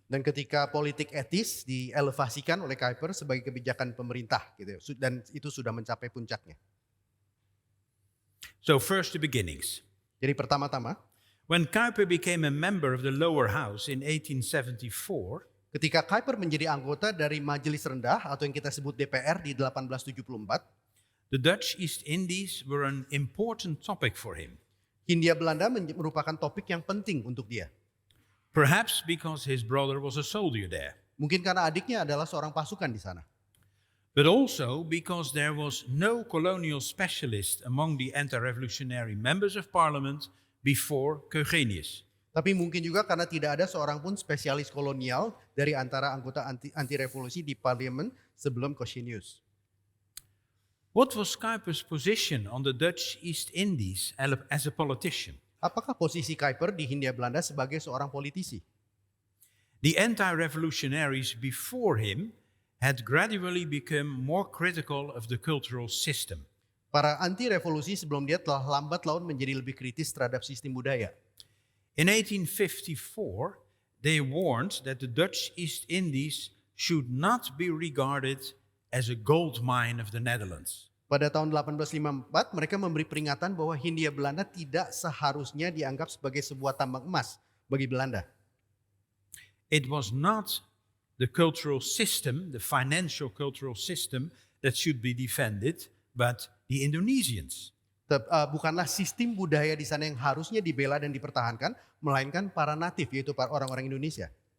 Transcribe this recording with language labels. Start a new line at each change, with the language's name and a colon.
Indonesian: Dan ketika politik etis dielevasikan oleh Kuyper sebagai kebijakan pemerintah gitu ya, dan itu sudah mencapai puncaknya.
English: So first the beginnings.
Indonesian: Jadi pertama-tama
English: When Kuyper became a member of the lower house in 1874,
Indonesian: ketika Kuyper menjadi anggota dari Majelis Rendah atau yang kita sebut DPR di 1874,
English: the Dutch East Indies were an important topic for him.
Indonesian: Hindia Belanda merupakan topik yang penting untuk dia.
English: Perhaps because his brother was a soldier there,
Indonesian: Mungkin karena adiknya adalah seorang pasukan di sana.
English: but also because there was no colonial specialist among the anti-revolutionary members of parliament before Eugenius.
Indonesian: Tapi mungkin juga karena tidak ada seorang pun spesialis kolonial dari antara anggota anti revolusi di parlemen sebelum Eugenius.
English: What was Kuyper's position on the Dutch East Indies as a politician?
Indonesian: Apakah posisi Kuyper di Hindia Belanda sebagai seorang politisi?
English: The anti-revolutionaries before him had gradually become more critical of the cultural system.
Indonesian: Para anti revolusi sebelum dia telah lambat laun menjadi lebih kritis terhadap sistem budaya.
English: In 1854, they warned that the Dutch East Indies should not be regarded as a gold mine of the Netherlands.
Indonesian: Pada tahun 1854 mereka memberi peringatan bahwa Hindia Belanda tidak seharusnya dianggap sebagai sebuah tambang emas bagi Belanda.
English: It was not the cultural system, the financial cultural system that should be defended, but the Indonesians.
Indonesian: Bukanlah sistem budaya di sana yang harusnya dibela dan dipertahankan, melainkan para natif, yaitu para orang-orang Indonesia.